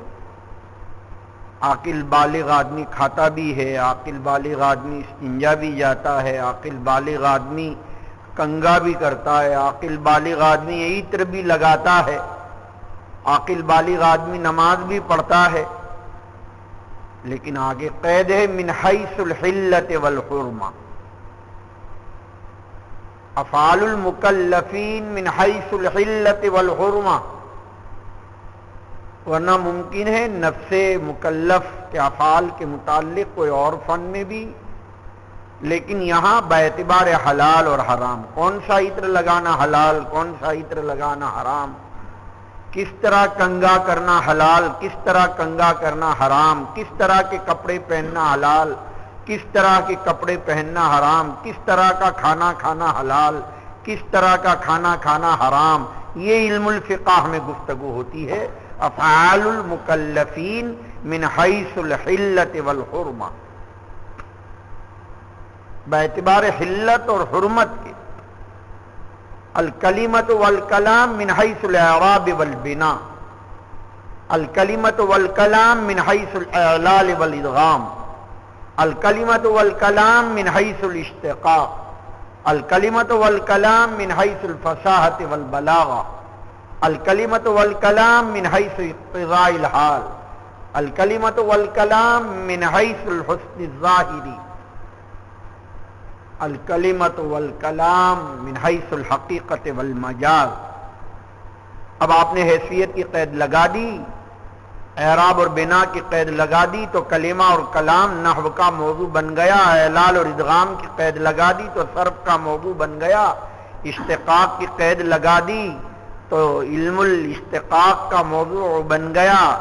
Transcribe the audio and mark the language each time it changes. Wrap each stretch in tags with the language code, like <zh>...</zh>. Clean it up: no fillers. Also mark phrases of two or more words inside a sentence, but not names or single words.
<ur>عاقل بالغ آدمی کھاتا بھی ہے، عاقل بالغ آدمی استنجا بھی جاتا ہے، عاقل بالغ آدمی کنگا بھی کرتا ہے، عاقل بالغ آدمی عطر بھی لگاتا ہے، عاقل بالغ آدمی نماز بھی پڑھتا ہے. لیکن آگے قید ہے</ur> <ar>من حیث الحلۃ والحرمہ. افعال المکلفین من حیث الحلۃ والحرمہ،</ar> <ur>ورنہ ممکن ہے نفس مکلف کے افعال کے متعلق کوئی اور فن میں بھی، لیکن یہاں باعتبار حلال اور حرام کون سا عطر لگانا حلال، کون سا عطر لگانا حرام، کس طرح کنگا کرنا حلال، کس طرح کنگا کرنا حرام، کس طرح کے کپڑے پہننا حلال، کس طرح کے کپڑے پہننا حرام، کس طرح کا کھانا کھانا حلال، کس طرح کا کھانا کھانا حرام، یہ</ur> <ar>علم الفقہ</ar> <ur>میں گفتگو ہوتی ہے.</ur> <ar>افعال المکلفین من حیث الحلۃ والحرمہ،</ar> <ur>باعتبار حلت اور حرمت کے.</ur> <ar>الکلمۃ والکلام من حیث الاعراب والبناء، الکلمۃ والکلام من حیث الاعلال والادغام، الکلمۃ والکلام من حیث الاشتقاق، الکلمۃ والکلام من حیث الفصاحۃ والبلاغہ، الکلمۃ والکلام من حیث اقتضاء الحال، الکلمۃ والکلام من حیث الحسن الظاہری، الکلمۃ والکلام من حیث الحقیقت والمجاز۔</ar> <ur>اب آپ نے حیثیت کی قید لگا دی، اعراب اور بنا کی قید لگا دی تو کلمہ اور کلام نحو کا موضوع بن گیا، اعلال اور ادغام کی قید لگا دی تو صرف کا موضوع بن گیا، اشتقاق کی قید لگا دی تو</ur> <ar>علم الاشتقاق</ar> <ur>کا موضوع بن گیا،</ur>